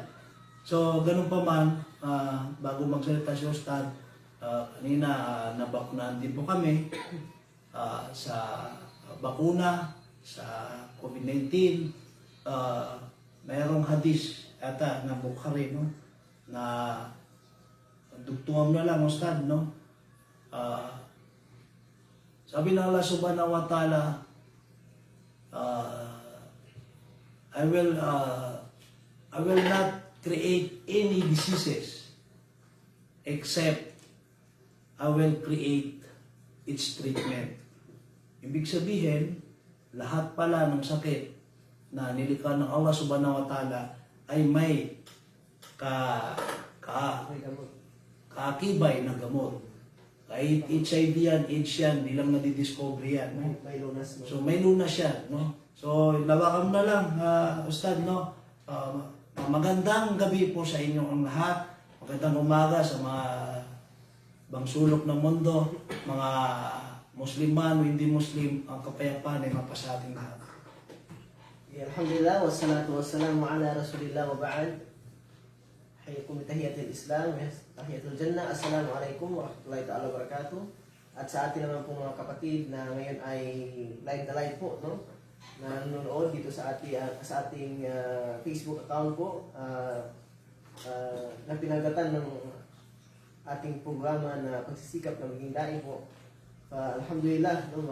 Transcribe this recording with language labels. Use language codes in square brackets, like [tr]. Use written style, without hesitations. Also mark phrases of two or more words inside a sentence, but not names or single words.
[tl] So ganun pa man, bago magsalita si Ustad, kanina nabakunahan din po kami sa bakuna sa COVID-19. Mayroong hadis ata na Bukhari, no, na dugtungan na lang, Ustad, no? Sabi ng Allah [ar] سبحانه وتعالى, [en] I will not create any diseases except I will create its treatment. [tl] Ibig sabihin, lahat pala ng sakit na nilikha ng Allah [ar] سبحانه وتعالى [tl] ay may kaakibay na gamot. Kahit HIV yan, AIDS yan, di lang nadidiscover yan. No? May lunas, no? So may lunas yan. No? So lawakan na lang, Ustad, no? Magandang gabi po sa inyo ang lahat. Magandang umaga sa mga bangsulok ng mundo, mga Muslim man o hindi Muslim, ang kapayapaan ay mapasa ating lahat. [ar] الحمد لله والصلاة والسلام على رسول الله وبعد. حياكم بتحية الإسلام تحية الجنة. السلام عليكم ورحمة الله تعالى وبركاته. [tl] At sa atin naman po mga kapatid na ngayon ay live na live po, no? Na nanonood dito sa ating Facebook account po, na pinagatan ng ating programa na pagsisikap na maging daing po. Alhamdulillah, no?